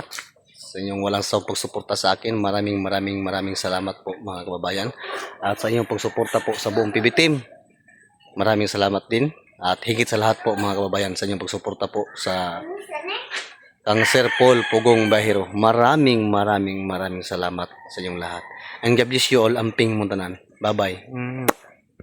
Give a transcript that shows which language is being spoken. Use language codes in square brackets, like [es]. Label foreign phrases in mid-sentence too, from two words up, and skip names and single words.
[tl] Sa inyong walang sawang pagsuporta sa akin. Maraming salamat po mga kababayan. At sa inyong pagsuporta po sa buong PB team. Maraming salamat din. At higit sa lahat po mga kababayan sa inyong pagsuporta po sa kang Sir Paul Pugong Bahiro. Maraming salamat sa inyong lahat. [en] And God bless you all. [ceb] Amping Muntanan. [en] Bye-bye.